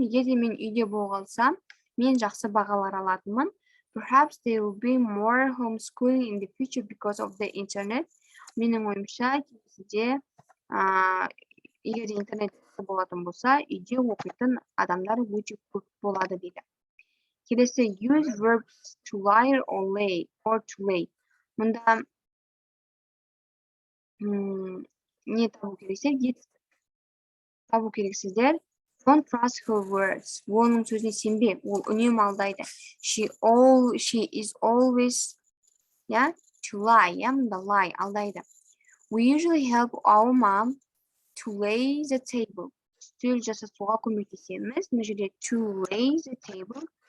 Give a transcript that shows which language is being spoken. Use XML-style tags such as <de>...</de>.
<kk>Егер де мен үйде болғансам, мен жақсы бағалар алатынмын.</kk> <en>Perhaps there will be more homeschooling in the future because of the internet.</en> <kk>Менің ойымша, келесіде, егер интернет болатын болса, үйде оқитын адамдар өте көп болады дейді. Келесі,</kk> <en>use verbs to lie or to lay.</en> <kk>Мұнда не табу керексіздер.</kk> <en>Don't trust her words.</en> <kk>Оның сөзіне сенбе. Ол үнемі алдайды.</kk> <en>She is always, to lie.</en> <kk>Мұнда lie, алдайды.</kk> <en>We usually help our mom to lay the table.</en> <kk>Үстел жасасуға көмектесеміз. Мына жерде</kk> <en>to lay the table.</en>